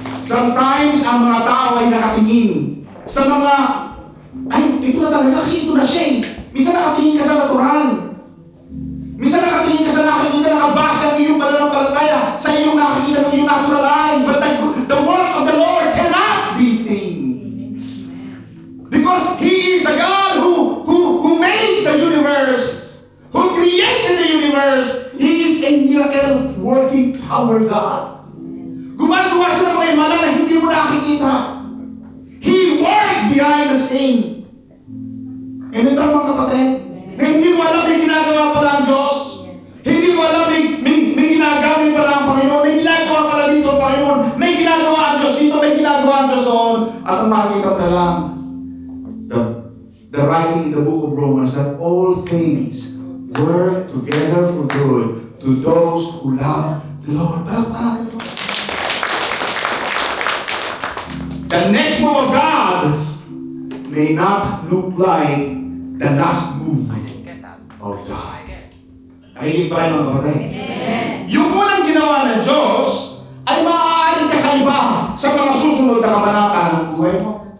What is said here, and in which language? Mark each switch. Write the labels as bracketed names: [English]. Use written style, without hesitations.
[Filipino] Sometimes, ang mga tao ay nakatingin sa mga, ay, ito na talaga kasi ito na siya eh. Minsan nakatingin ka sa natural. Minsan nakatingin ka sa nakikita, nakabasa ang iyong pananampalataya sa iyong nakikita ng iyong natural eye. [English] But the word of the Lord cannot be seen. Because He is the God who makes the universe, who created the universe. He is a miracle working power God. [Filipino] Gumagawa siya ng mga himala na hindi mo nakikita. [English] He works behind the scene. [Filipino] Amen ba mga kapatid? Na hindi mo alam may ginagawa pala ang Diyos. Hindi mo alam may ginagamit pala ang Panginoon. May ginagawa pala dito ang Panginoon. May ginagawa ang Diyos dito. May ginagawa ang Diyos doon. At ang makikita mo na lang, [English] the writing in the book of Romans that all things work together for good to those who love the Lord. The next move of God may not look like the last move of God. [Filipino] Nakikinig ba kayo mga kapatid? Yung unang ginawa ng Diyos ay maaaring kakaiba sa mga susunod na kabanata ng buhay mo.